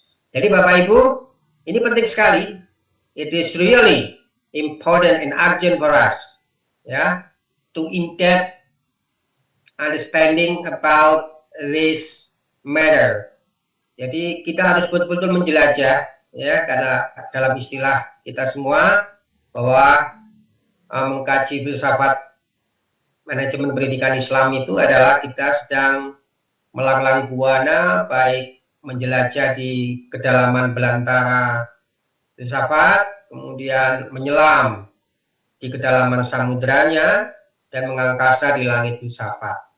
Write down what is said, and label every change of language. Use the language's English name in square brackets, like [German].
[Indonesian] Jadi Bapak Ibu, ini penting sekali. [English] It is really important and urgent for us, to in-depth understanding about this matter. [Indonesian] Jadi kita harus betul-betul menjelajah, karena dalam istilah kita semua bahwa mengkaji filsafat manajemen pendidikan Islam itu adalah kita sedang melanglang buana, baik menjelajah di kedalaman belantara filsafat, kemudian menyelam di kedalaman samudranya, dan mengangkasa di langit filsafat.